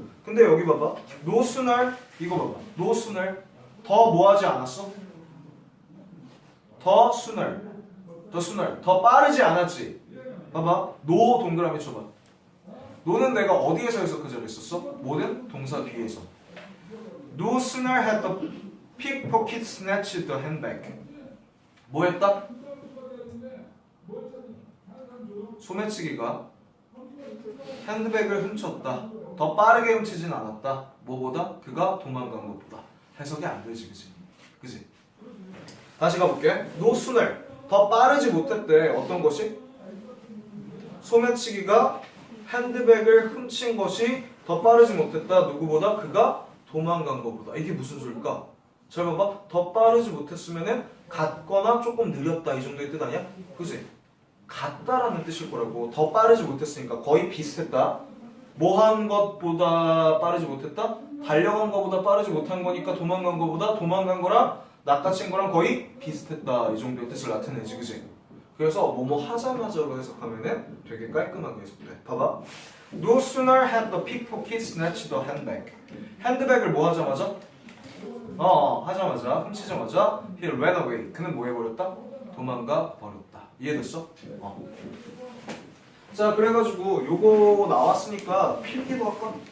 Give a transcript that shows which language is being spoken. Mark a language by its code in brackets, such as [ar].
[ko] 근데 여기 봐봐. no sooner 이거 봐봐. no sooner 더 뭐 하지 않았어? 더 sooner 더 빠르지 않았지. 봐봐. no 동그라미 쳐봐. no는 내가 어디에서 해석하자고 했었어? 모든 동사 뒤에서. [en] no sooner had the pickpocket snatched the handbag. [ko] 뭐 했다? 소매치기가 핸드백을 훔쳤다. 더 빠르게 훔치진 않았다. 뭐보다? 그가 도망간 것보다. 해석이 안 되지, 그지? 다시 가볼게. no sooner 더 빠르지 못했대. 어떤 것이? 소매치기가 핸드백을 훔친 것이 더 빠르지 못했다. 누구보다? 그가 도망간 것보다. 이게 무슨 소릴까? 잘 봐봐. 더 빠르지 못했으면은 같거나 조금 느렸다 이 정도의 뜻 아니야? 그지? 같다라는 뜻일 거라고. 더 빠르지 못했으니까 거의 비슷했다. 뭐 한 것보다 빠르지 못했다? 달려간 것보다 빠르지 못한 거니까 도망간 것보다 도망간 거랑 낚아챈 거랑 거의 비슷했다 이 정도의 뜻을 나타내지, 그지? 그래서 뭐뭐 하자마자로 해석하면은 되게 깔끔하게 해석돼. 봐봐. [en] No sooner had the pickpocket snatched the handbag. [ko] 핸드백을 뭐 하자마자? 하자마자, 훔치자마자 [en] he ran away. [ko] 그는 뭐 해버렸다? 도망가 버렸다. 이해됐어? 자, 그래가지고 요거 나왔으니까 필기도 할까?